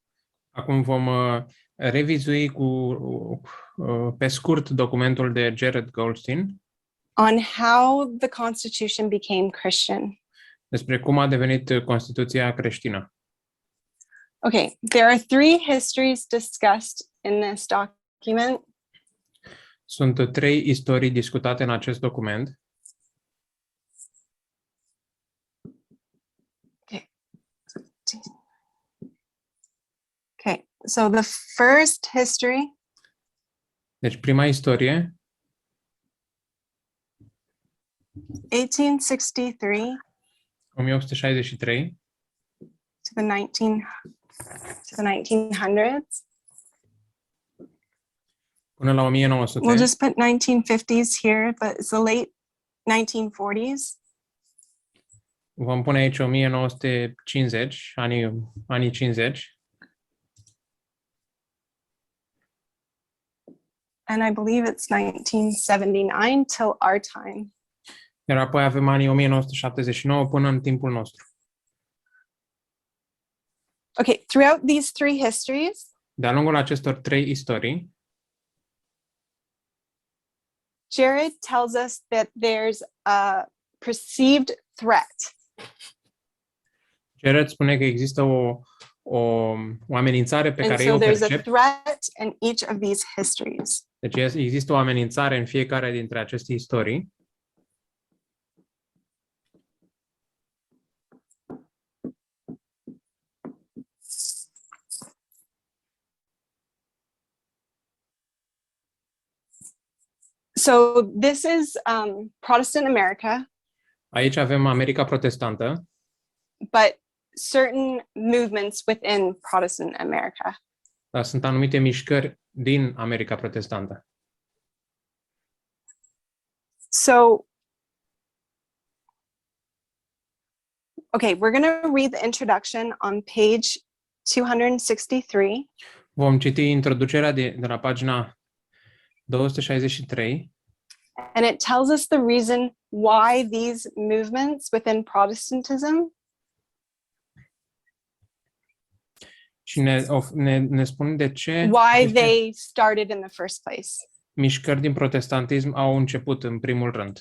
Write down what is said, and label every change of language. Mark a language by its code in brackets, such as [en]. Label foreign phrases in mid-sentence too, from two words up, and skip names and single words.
[ro] Acum vom revizui pe scurt documentul de Jared Goldstein [en] on how the Constitution became Christian. [ro] despre cum a devenit Constituția creștină. [en] Okay, there are 3 histories discussed in this document. [ro] Sunt 3 istorii discutate în acest document. [en] Okay, so the first history [ro] Deci prima istorie, [en] 1863 [ro] 1863 [en] to the 1900s. [ro] până la 1900. [en] We'll just put 1950s here, but it's the late 1940s. [ro] Vom pune aici 1950, anii 50. [en] And I believe it's 1979 till our time. [ro] Iar apoi avem anii 1979 până în timpul nostru. [en] Okay, throughout these 3 histories, [ro] De-a lungul acestor 3 istorii, [en] Jared tells us that there's a perceived threat. [ro] Jared spune că există o amenințare pe [en] And [ro] care [en] so [ro] eu o [en] there's a [ro] percep. [en] threat in each of these histories. [ro] Deci există o amenințare în fiecare dintre aceste istorii. [en] So this is Protestant America, [ro] Aici avem America protestantă, [en] but certain movements within Protestant America. [ro] dar sunt anumite mișcări din America protestantă. [en] So, okay, we're going to read the introduction on page 263. [ro] Vom citi introducerea de la pagina 263 [en] And it tells us the reason why these movements within Protestantism [ro] și ne spune de ce [en] why [ro] aceste [en] they started in the first place. [ro] mișcări din protestantism au început în primul rând.